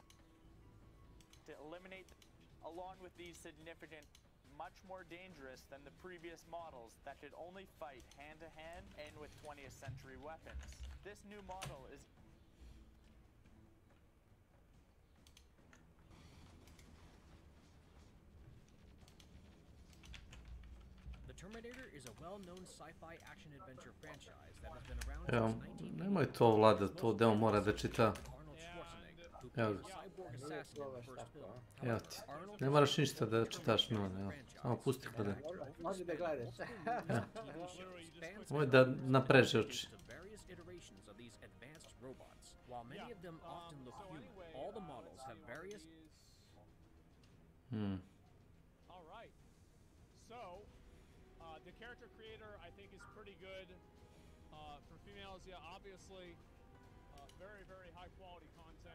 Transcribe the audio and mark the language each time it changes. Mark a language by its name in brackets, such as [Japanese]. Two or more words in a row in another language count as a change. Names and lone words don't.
[English] To eliminate, along with these significant, much more dangerous than the previous models that could only fight hand-to-hand and with 20th century weapons. This new model is Terminator is a well-known sci-fi action-adventure franchise that has been around [Serbian] Evo, [English] since 1980. [Serbian] nemoj to, Vlada, to deo mora da čita. Evo ga. Evo ti. Ne moraš ništa da čitaš, Milan, evo. Samo pusti gledaj. Može da gledaš. Ovo je da napreže oči. [English] While many of them often look human, all the models have various... All right. So, the character creator, I think, is pretty good. For females, yeah, obviously, very, very high quality content.